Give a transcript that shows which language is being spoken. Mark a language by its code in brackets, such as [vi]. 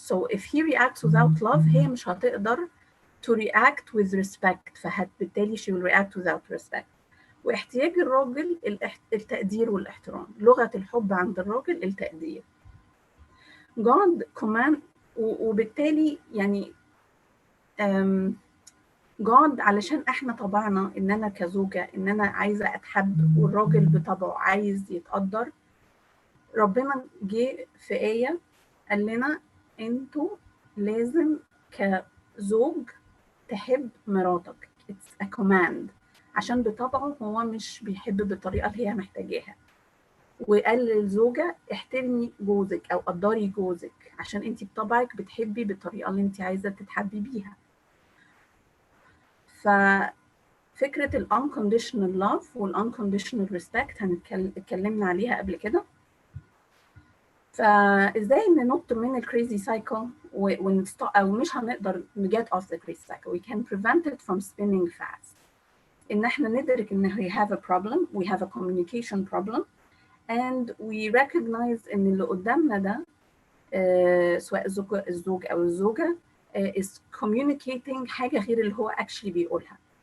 [en] So if he reacts without love [ar] هي مش هتقدر [en] to react with respect، فبالتالي she will react without respect. [ar] واحتياج الراجل التقدير والاحترام. لغة الحب عند الراجل التقدير. God command، وبالتالي يعني God علشان احنا طبعنا ان انا كزوجة ان انا عايزة اتحب، والراجل بطبعه عايز يتقدر. ربنا جه في آية قال لنا انتوا لازم كزوج تحب مراتك. [en] It's a command، [ar] عشان بطبعه هو مش بيحب بالطريقة اللي هي محتاجاها. وقال للزوجة احترمي جوزك او قدري جوزك، عشان انتي بطبعك بتحبي بالطريقة اللي انتي عايزة تتحبي بيها. ففكرة ال unconditional love وال unconditional respect اتكلمنا عليها قبل كده. فازاي ننط من الكريزي سايكل او مش هنقدر [en] نجيت of the crazy cycle. we can prevent it from spinning fast. [ar] ان احنا ندرك ان [en] we have a problem, we have a communication problem, and we recognize [ar] ان اللي قدامنا ده سواء الزوج او الزوجه [en] is communicating [ar] حاجه غير اللي هو actually بيقولها.